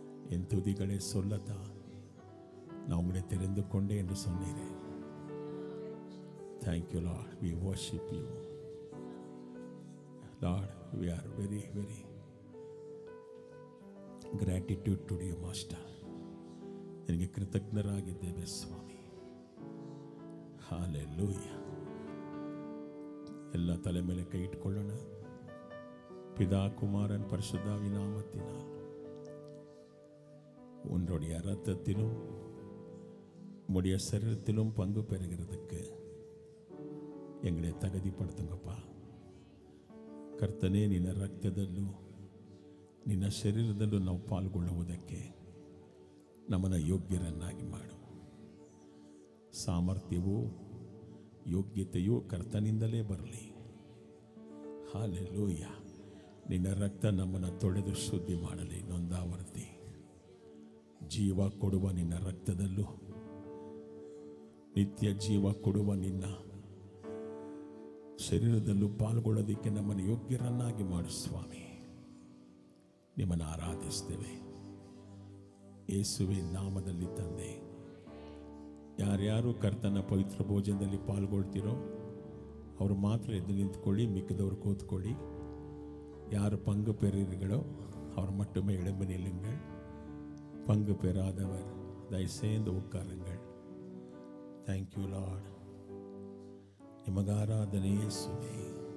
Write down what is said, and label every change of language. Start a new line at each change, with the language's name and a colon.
Tamil: என் துதிகளை சொல்லத்தான் நான் உங்களை தெரிந்து கொண்டேன் என்று சொன்னீரே.
English: Thank you Lord. We worship you. Lord, we are very, very gratitude to you, Master.
Kannada: ನಿನಗೆ ಕೃತಜ್ಞರಾಗಿದ್ದೇವೆ ಸ್ವಾಮಿ. ಹಾಲೆಲೂಯ. ಎಲ್ಲ ತಲೆ ಮೇಲೆ ಕೈ ಇಟ್ಕೊಳ್ಳೋಣ.
Tamil: பிதா குமாரன் பரிசுத்தாவி நாமத்தினால் உன்னுடைய இரத்தத்திலும் உம்முடைய சரீரத்திலும் பங்கு பெறுகிறதுக்கு எங்களை தகுதிப்படுத்துங்கப்பா.
Kannada: ಕರ್ತನೇ, ನಿನ್ನ ರಕ್ತದಲ್ಲೂ ನಿನ್ನ ಶರೀರದಲ್ಲೂ ನಾವು ಪಾಲ್ಗೊಳ್ಳುವುದಕ್ಕೆ ನಮ್ಮನ್ನು ಯೋಗ್ಯರನ್ನಾಗಿ ಮಾಡು. ಸಾಮರ್ಥ್ಯವೂ ಯೋಗ್ಯತೆಯೂ ಕರ್ತನಿಂದಲೇ ಬರಲಿ. ಹಾಲೆಲೂಯ. ನಿನ್ನ ರಕ್ತ ನಮ್ಮನ್ನು ತೊಳೆದು ಶುದ್ಧಿ ಮಾಡಲಿ. ನೊಂದಾವರ್ತಿ ಜೀವ ಕೊಡುವ ನಿನ್ನ ರಕ್ತದಲ್ಲೂ ನಿತ್ಯ ಜೀವ ಕೊಡುವ ನಿನ್ನ ಶರೀರದಲ್ಲೂ ಪಾಲ್ಗೊಳ್ಳೋದಕ್ಕೆ ನಮ್ಮನ್ನು ಯೋಗ್ಯರನ್ನಾಗಿ ಮಾಡು ಸ್ವಾಮಿ. ನಿಮ್ಮನ್ನು ಆರಾಧಿಸ್ತೇವೆ ಯೇಸುವಿನ ನಾಮದಲ್ಲಿ ತಂದೆ. ಯಾರ್ಯಾರು ಕರ್ತನ ಪವಿತ್ರ ಭೋಜನದಲ್ಲಿ ಪಾಲ್ಗೊಳ್ತಿರೋ ಅವರು ಮಾತ್ರ ಎದ್ದು ನಿಂತ್ಕೊಳ್ಳಿ, ಮಿಕ್ಕದವರು ಕೂತ್ಕೊಳ್ಳಿ.
Tamil: யார் பங்கு பெறுகிறீர்களோ அவர் மட்டுமே எழும்பி நில்லுங்கள். பங்கு பெறாதவர் தயவுசெய்து உட்காருங்கள்.
English: Thank you lord.
Kannada: ನಿಮಗೆ ಆರಾಧನೆ ಯೇಸುವೇ.